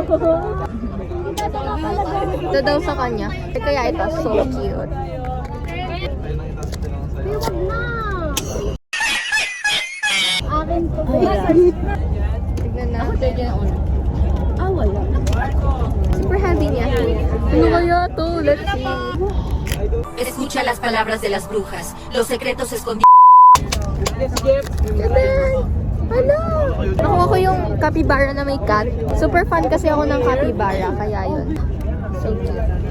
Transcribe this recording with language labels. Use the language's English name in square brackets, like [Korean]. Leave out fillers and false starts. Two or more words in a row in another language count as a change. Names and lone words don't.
[Filipino] Ito daw sa kanya. Kaya ito, [English] so cute. [Filipino] Tignan na. Wala. [English] Super heavy [Filipino] niya. Ano kaya to? [English] Let's see. [Spanish] Escucha las palabras de las brujas. Los secretos escondidos. [Filipino] Ano? Nakuha ko yung capybara na may cat. [English] Super fan [Filipino] kasi ako ng capybara. Kaya yun. [English] So cute.